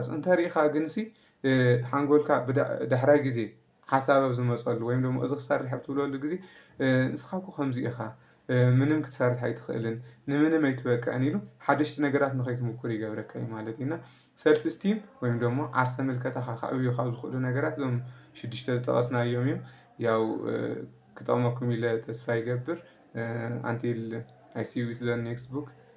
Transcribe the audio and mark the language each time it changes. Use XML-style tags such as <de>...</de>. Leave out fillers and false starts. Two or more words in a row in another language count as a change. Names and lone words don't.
<ti>እንተሪኢኻ ግንሲ ሓንጎልካ ዳሕራይ ግዜ ሓሳብ ኣብ ዝመፀሉ ወይም ደግሞ እዚ ክሰርሕ ኣብ ትብለሉ ግዜ ንስኻ እኮ ከምዚ ኢኻ ምንም ክትሰርሕ ኣይትኽእልን ንምንም ኣይትበቅዕን ኢሉ ሓደሽቲ ነገራት ንኸይትምኩር ይገብረካ እዩ ማለት እዩ እና</ti> <en>self esteem</en> <ti>ወይም ደግሞ ዓርሰ ምልከታኻ ከዕብዩ ካብ ዝኽእሉ ነገራት እዞም 6 ዝጠቐስናዮም እዮም ያው ክጠቕመኩም ኢለ ተስፋ ይገብር</ti> <en>until I see you with the next book</en>